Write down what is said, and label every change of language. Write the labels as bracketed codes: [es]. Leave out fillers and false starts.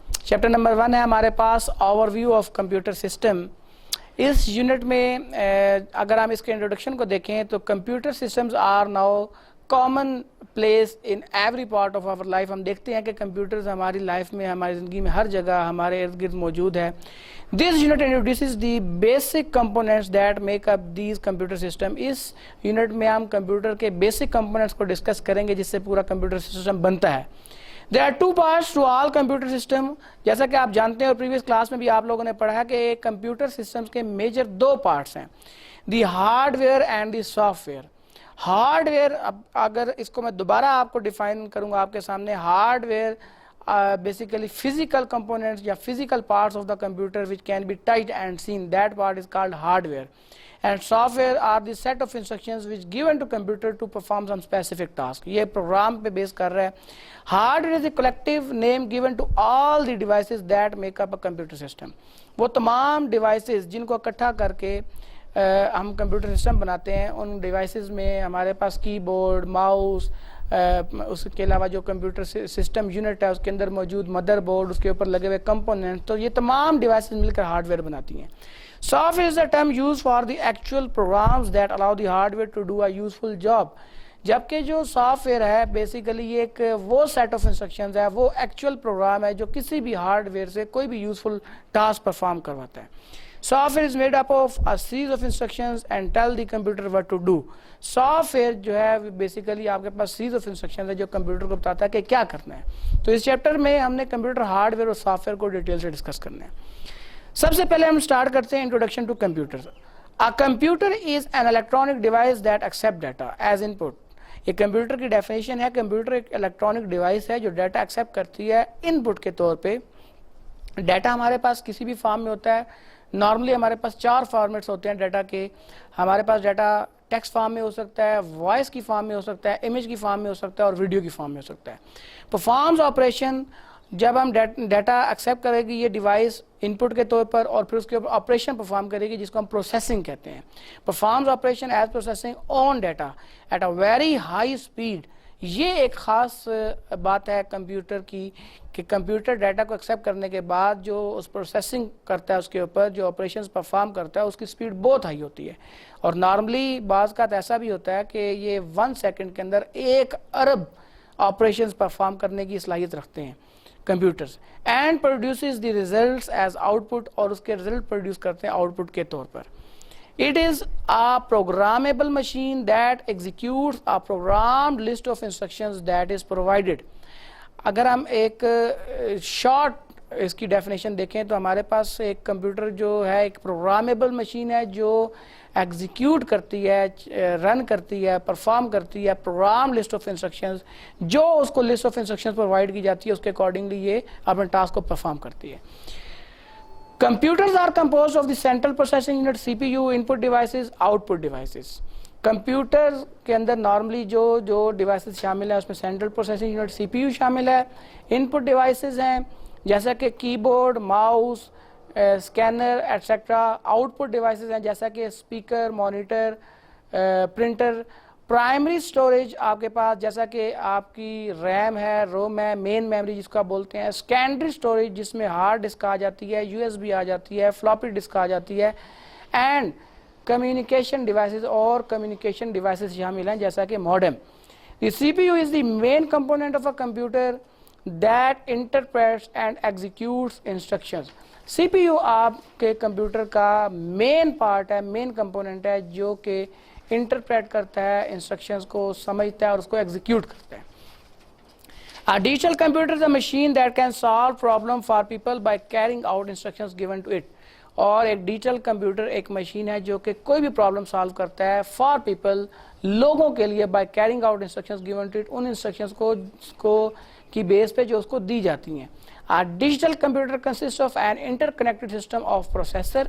[ur] Chapter number 1 ہے ہمارے پاس over view of computer system. اس unit میں اگر ہم اس کے انٹروڈکشن کو دیکھیں تو [en] Computer systems are now commonplace in every part of our life. [ur] ہم دیکھتے ہیں کہ کمپیوٹرز ہماری لائف میں, ہماری زندگی میں ہر جگہ ہمارے ارد گرد موجود ہے. [en] This unit introduces the basic components that make up these computer system. [ur] اس unit میں ہم کمپیوٹر کے بیسک کمپوننٹس کو ڈسکس کریں گے جس سے پورا کمپیوٹر سسٹم بنتا ہے. [en] There are two parts to all computer system. [ur] جیسا کہ آپ جانتے ہیں اور پریویس کلاس میں بھی آپ لوگوں نے پڑھا کہ کمپیوٹر سسٹمز کے میجر 2 پارٹس ہیں, [en] The hardware and the software. Hardware, [ur] اگر اس کو میں دوبارہ آپ کو ڈیفائن کروں گا آپ کے سامنے, [en] Hardware basically physical components یا physical parts of the computer which can be touched and seen, that part is called hardware. And software are the set of instructions which given to computer to perform some specific task. [ur] یہ programme پہ بیس کر رہا ہے. [en] Hardware is a collective name given to all the devices that make up a computer system. [ur] وہ تمام devices جن کو اکٹھا کر کے ہم کمپیوٹر سسٹم بناتے ہیں, ان ڈیوائسز میں ہمارے پاس کی بورڈ, ماؤس, اس کے علاوہ جو کمپیوٹر سسٹم یونٹ ہے اس کے اندر موجود مدر بورڈ, اس کے اوپر لگے ہوئے کمپوننٹ, تو یہ تمام ڈیوائسز مل کر ہارڈ ویئر بناتی ہیں. [en] Software is a term used for the actual programs that allow the hardware to do a useful job. [ur] جبکہ جو سافٹ ویئر ہے بیسیکلی یہ ایک وہ سیٹ آف انسٹرکشنز ہے, وہ ایکچوئل پروگرام ہے جو کسی بھی ہارڈ ویئر سے کوئی بھی یوزفل ٹاسک پرفارم کرواتا ہے. [en] Software is made up of a series of instructions and tell the computer what to do. [ur] Software جو ہے بیسیکلی آپ کے پاس سیریز آف انسٹرکشن ہے جو کمپیوٹر کو بتاتا ہے کہ کیا کرنا ہے. تو اس چیپٹر میں ہم نے کمپیوٹر ہارڈ ویئر اور سافٹ ویئر کو ڈیٹیل سے ڈسکس کرنا ہے. سب سے پہلے ہم اسٹارٹ کرتے ہیں introduction to computer. [en] A computer is an electronic device that accept data as input. [ur] یہ کمپیوٹر کی ڈیفینیشن ہے, کمپیوٹر ایک الیکٹرانک ڈیوائس ہے جو ڈیٹا ایکسیپٹ کرتی ہے ان پٹ کے طور پہ. ڈیٹا ہمارے پاس کسی بھی فارم میں ہوتا ہے. نارملی ہمارے پاس 4 فارمیٹس ہوتے ہیں ڈیٹا کے. ہمارے پاس ڈیٹا ٹیکسٹ فارم میں ہو سکتا ہے, وائس کی فارم میں ہو سکتا ہے, امیج کی فارم میں ہو سکتا ہے اور ویڈیو کی فارم میں ہو سکتا ہے. پرفارمز آپریشن, جب ہم ڈیٹا ایکسیپٹ کرے گی یہ ڈیوائس ان پٹ کے طور پر اور پھر اس کے اوپر آپریشن پرفارم کرے گی جس کو ہم پروسیسنگ کہتے ہیں. [en] Performs operation as processing on data at a very high speed. [ur] یہ ایک خاص بات ہے کمپیوٹر کی کہ کمپیوٹر ڈیٹا کو ایکسیپٹ کرنے کے بعد جو اس پروسیسنگ کرتا ہے اس کے اوپر جو آپریشنز پرفارم کرتا ہے اس کی اسپیڈ بہت ہائی ہوتی ہے. اور نارملی بعض کا ایسا بھی ہوتا ہے کہ یہ 1 سیکنڈ کے اندر 1 ارب آپریشنز پرفارم کرنے کی صلاحیت رکھتے ہیں computers. [en] and produces the results as output, [ur] اور اس کے ریزلٹ پروڈیوس کرتے ہیں آؤٹ پٹ کے طور پر. [en] It is a programmable machine that executes a programmed list of instructions that is provided. [ur] اگر ہم ایک شارٹ اس کی ڈیفینیشن دیکھیں تو ہمارے پاس ایک کمپیوٹر جو ہے ایک پروگرامیبل مشین ہے جو ایگزیکیوٹ کرتی ہے, رن کرتی ہے, پرفارم کرتی ہے پروگرام لسٹ آف انسٹرکشنز. جو اس کو لسٹ آف انسٹرکشنز پرووائڈ کی جاتی ہے اس کے اکارڈنگلی یہ اپنے ٹاسک کو پرفارم کرتی ہے. [en] Computers are composed of the central processing unit, CPU, input devices, output devices. [ur] Computer کے اندر نارملی جو ڈیوائسز شامل ہیں اس میں سینٹرل پروسیسنگ یونٹ سی پی یو شامل ہے. انپٹ ڈیوائسز ہیں جیسا کہ کی board, mouse, scanner et cetera. Out put devices ہیں جیسا کہ speaker, monitor, printer. Primary storage آپ کے پاس جیسا کہ آپ کی ریم ہے, روم ہے, مین میموری جس کو آپ بولتے ہیں. سیکنڈری اسٹوریج جس میں ہارڈ ڈسک آ جاتی ہے, یو ایس بی آ جاتی ہے, فلاپی ڈسک آ جاتی ہے. اینڈ کمیونیکیشن ڈیوائسز, اور کمیونیکیشن ڈیوائسز شامل ہیں جیسا کہ modem. [en] The CPU is the main component of a computer that interprets and executes instructions. [ur] CPU آپ کے کمپیوٹر کا مین پارٹ ہے, مین کمپوننٹ ہے جو کہ انٹرپریٹ کرتا ہے انسٹرکشنز کو, سمجھتا ہے اور اس کو ایگزیکیوٹ کرتا ہے. [en] A digital computer is a machine that can solve problem for people by carrying out instructions given to it. [ur] اور ایک ڈیجیٹل کمپیوٹر ایک مشین ہے جو کہ کوئی بھی پرابلم سالو کرتا ہے فار پیپل, لوگوں کے لیے, [en] by carrying out instructions given to it, [ur] in instructions کو کی بیس پہ جو اس کو دی جاتی ہیں. [en] Digital computer consist of an interconnected system of processor.